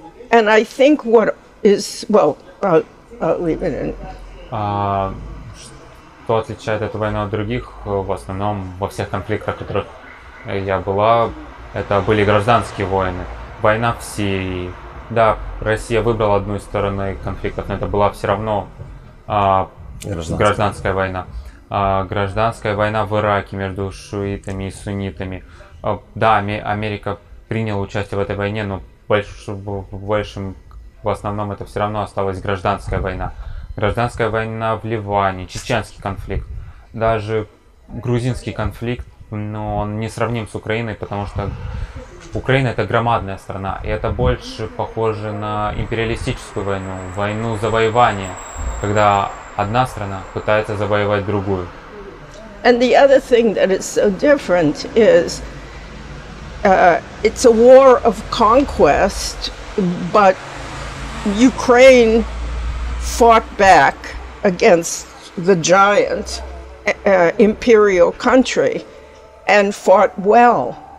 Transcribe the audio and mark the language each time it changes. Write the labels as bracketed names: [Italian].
[English] And I think what is, well, I'll leave it in. [Russian] Что отличает эту войну от других, в основном во всех конфликтах, в которых я была, это были гражданские войны. война в Сирии. Да, Россия выбрала одну из сторон конфликтов, но это была все равно гражданская война. Гражданская война в Ираке между шиитами и суннитами. Да, Америка приняла участие в этой войне, но в основном это все равно осталась гражданская война. Гражданская война в Ливане, чеченский конфликт, даже грузинский конфликт, но он не сравним с Украиной, потому что Украина это громадная страна, и это больше похоже на империалистическую войну, войну завоевания, когда одна страна пытается завоевать другую. [English] And the other thing that is so different is it's a war of conquest, but Ukraine fought back against the giant imperial country and fought well.